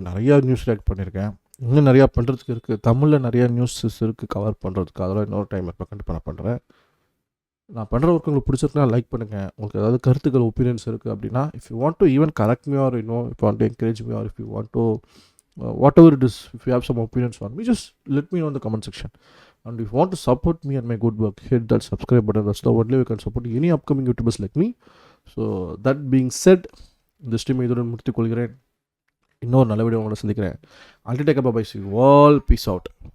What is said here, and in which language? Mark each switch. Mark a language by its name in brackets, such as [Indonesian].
[Tamil] நிறையா news react பண்ணியிருக்கேன். இன்னும் நிறையா பண்ணுறதுக்கு இருக்குது. தமிழில் நிறையா நியூஸஸ் இருக்குது கவர் பண்ணுறதுக்கு. அதெல்லாம் இன்னொரு டைம் இப்போ கண்டிப்பாக நான் பண்ணுறேன். நான் பண்ணுற ஒர்க் உங்களுக்கு பிடிச்சிருக்குன்னா லைக் பண்ணுங்கள். உங்களுக்கு ஏதாவது கருத்துக்கள் ஒப்பீனியன்ஸ் இருக்குது அப்படின்னா, [English] If you want to even correct me or if want to encourage me or if you want to whatever it is, if you have some opinions on me, just let me know in the comment section. And if you want to support me and my good work, hit that subscribe button. That's the only way you can support any upcoming YouTubers like me. So that being said, [Tamil] இந்த stream இதோட முடித்துக் கொள்கிறேன். இன்னொரு நல்ல video உங்களை சந்திக்கிறேன். [English] Until take up, bye. See you all. Peace out.